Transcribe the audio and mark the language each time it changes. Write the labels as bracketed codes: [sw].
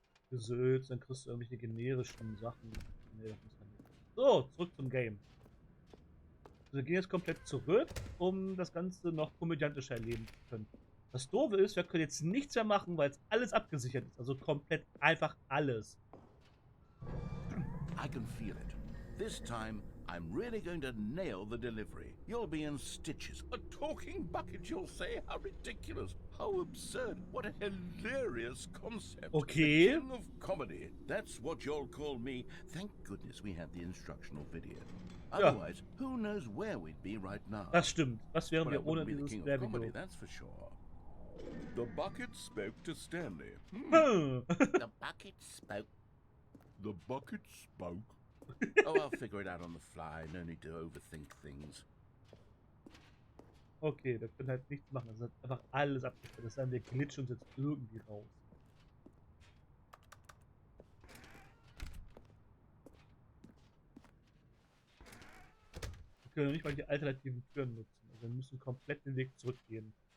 [de] Gesülzt, dann kriegst du irgendwelche generischen Sachen. Nee, das muss man nicht. So, zurück zum Game. Wir gehen jetzt komplett zurück, um das Ganze noch komödiantischer erleben zu können. Das Doofe ist, wir können jetzt nichts mehr machen, weil es alles abgesichert ist. Also komplett einfach alles. [en] I can feel it. This time, I'm really going to nail the delivery. You'll be in stitches. A talking bucket, you'll say? How ridiculous. How absurd. What a hilarious concept. Okay. The king of comedy. That's what you'll call me. Thank goodness we have the instructional video. Otherwise, who knows where we'd be right now. [de] Das stimmt. Was wären wir ohne dieses Werbevideo? [en] That's for sure. The bucket spoke to Stanley. The bucket spoke. The bucket spoke. Oh, I'll figure it out on the fly. No need to overthink things. [de] Okay, wir können halt nichts machen. Das ist einfach alles abgestellt. Das heißt, wir glitschen uns jetzt irgendwie raus. Wir können nicht mal die alternativen Türen nutzen. Also wir müssen komplett den Weg zurückgehen.